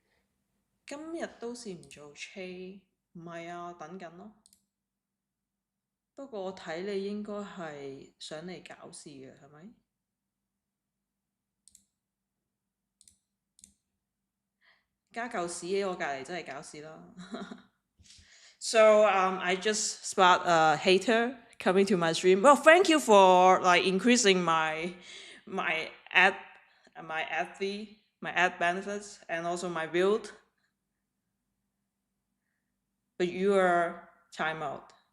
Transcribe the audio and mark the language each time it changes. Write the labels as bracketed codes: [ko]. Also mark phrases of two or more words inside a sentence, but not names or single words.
[yue] 今日都是唔做 trade，唔係啊，等緊咯。不過我睇你應該係想嚟搞事嘅，係咪？加嚿屎喺我隔離真係搞事啦。 [en] So I just spot a hater coming to my stream. Well, thank you for like increasing my ad fee, my ad benefits, and also my build. But you are timeout.